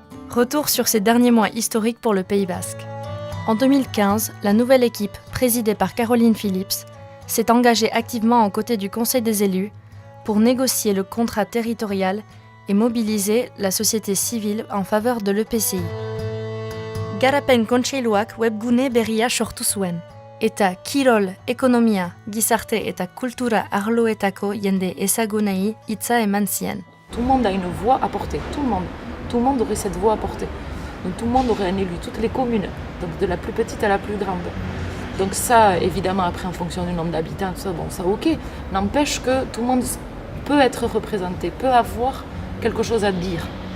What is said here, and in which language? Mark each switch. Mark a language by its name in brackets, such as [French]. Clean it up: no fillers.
[French] Retour sur ces derniers mois historiques pour le Pays basque. En 2015, la nouvelle équipe, présidée par Caroline Phillips, s'est engagée activement aux côtés du Conseil des élus pour négocier le contrat territorial et mobiliser la société civile en faveur de l'EPCI. [Basque] Garapen kontseiluak webgune berria sortu zuen, eta kirol, ekonomia, gizarte eta kultura arloetako jende ezagunei hitza eman zien. [French] Tout le monde a une voix à porter, tout le monde. Tout le monde aurait cette voix à porter. Donc tout le monde aurait un élu, toutes les communes, donc de la plus petite à la plus grande. Donc ça, évidemment, après en fonction du nombre d'habitants, tout ça, bon, ça ok. N'empêche que tout le monde peut être représenté, peut avoir quelque chose à dire.